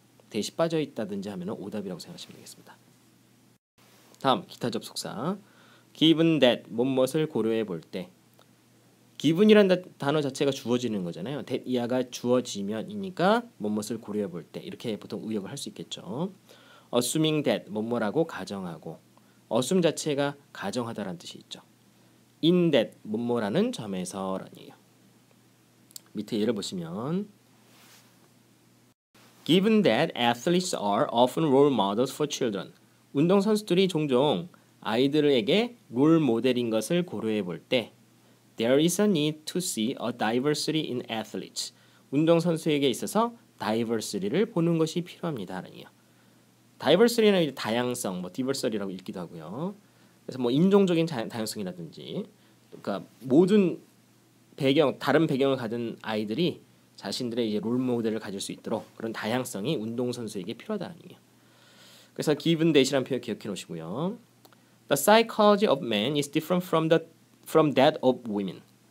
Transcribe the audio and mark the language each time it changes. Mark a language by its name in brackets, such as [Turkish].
[Korean] that이 빠져 있다든지 하면 오답이라고 생각하시면 되겠습니다. 다음 기타 접속사 given that 무엇을 고려해 볼 때 given이라는 단어 자체가 주어지는 거잖아요. that 이하가 주어지면이니까 무엇을 고려해 볼 때 이렇게 보통 의역을 할 수 있겠죠. assuming that 뭐뭐라고 가정하고 assume 자체가 가정하다라는 뜻이 있죠. in that 뭐뭐라는 점에서라는 얘기예요. 밑에 예를 보시면 [English] Given that athletes are often role models for children. [Korean] 운동선수들이 종종 아이들에게 롤 모델인 것을 고려해 볼 때 [English] There is a need to see a diversity in athletes. [Korean] 운동선수에게 있어서 diversity를 보는 것이 필요합니다. diversity는 다양성, diversity라고 읽기도 하고요. 그래서 인종적인 다양성이라든지 그러니까 모든 다른 배경을 가진 아이들이 자신들의 이제 롤 모델을 가질 수 있도록 그런 다양성이 운동선수에게 필요하다는 얘기예요. 그래서 given that이라는 표현 기억해 놓으시고요. [English] The psychology of man is different from that of women.